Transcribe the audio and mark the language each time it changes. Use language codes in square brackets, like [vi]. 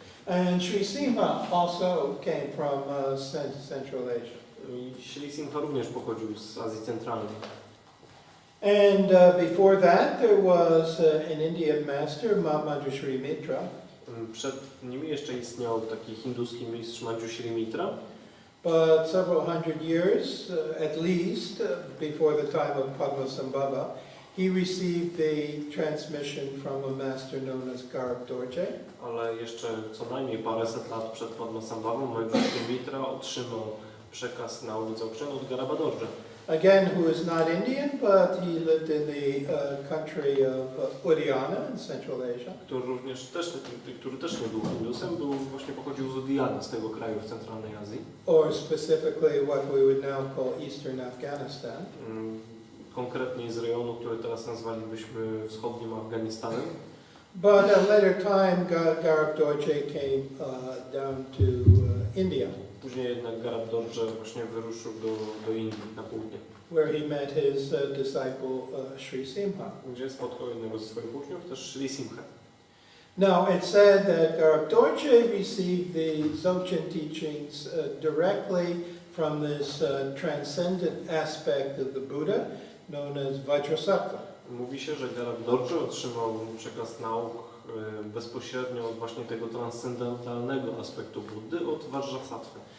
[en] And Sri Simha also came from Central Asia. [pl] I Sri Simha również pochodził z Azji Centralnej. [en] And before that, there was an Indian master, Manjushri Mitra. [pl] Przed nimi jeszcze istniał taki hinduski mistrz Manjushri Mitra. [en] But several hundred years, at least, before the time of Padmasambhava, he received the transmission from a master known as Garab Dorje. [pl] Ale jeszcze co najmniej paręset lat przed Padmasambhavą Manjushri Mitra otrzymał przekaz nauki Dzogczen od Garaba Dorje. [en] Again, who is not Indian, but he lived in the country of Uddiyana in Central Asia. [pl] Który też nie był Hindusem, właśnie pochodził z Uddiyany, z tego kraju w centralnej Azji. [en] Or specifically what we would now call Eastern Afghanistan. [pl] Konkretniej z rejonu, który teraz nazwalibyśmy wschodnim Afganistanem. [en] But at a later time, Garab Dorje came down to India. [pl] Później jednak Garab Dorje właśnie wyruszył do Indii na południe, [en] where he met his disciple Sri Simha. [pl] Gdzie spotkał jednego ze swoich uczniów, też Sri Simha. [en] Now it said that Garab Dorje received the Dzogchen teachings directly from this transcendent aspect of the Buddha known as Vajrasattva. [pl] Mówi się, że Garab Dorje otrzymał przekaz nauk bezpośrednio od właśnie tego transcendentalnego aspektu Buddy, od Vajrasattwy.